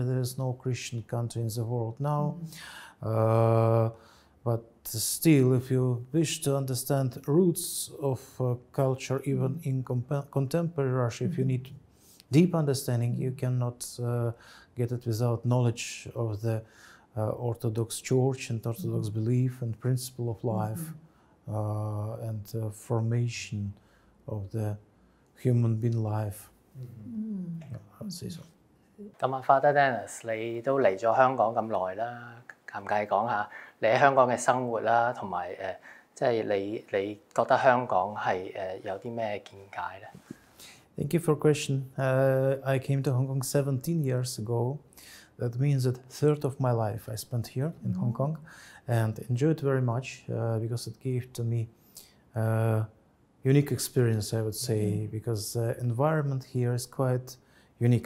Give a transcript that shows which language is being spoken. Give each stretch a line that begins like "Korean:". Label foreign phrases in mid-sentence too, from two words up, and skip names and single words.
English: There is no Christian country in the world now. But still, if you wish to understand roots of culture, even in contemporary Russia, if you need deep understanding, you cannot get it without knowledge of the Orthodox Church and Orthodox belief and principle of life and formation of the human being life. I would say so.
Cantonese: 咁啊 ，Father Dennis， 你都嚟咗香港咁耐啦，介唔介意講下你喺香港嘅生活啦，同埋即係你覺得香港係有啲咩見解咧
English: ？Thank you for the question. I came to Hong Kong 17 years ago. That means that a third of my life I spent here in Hong Kong and enjoyed very much because it gave to me unique experience, I would say, because the environment here is quite unique.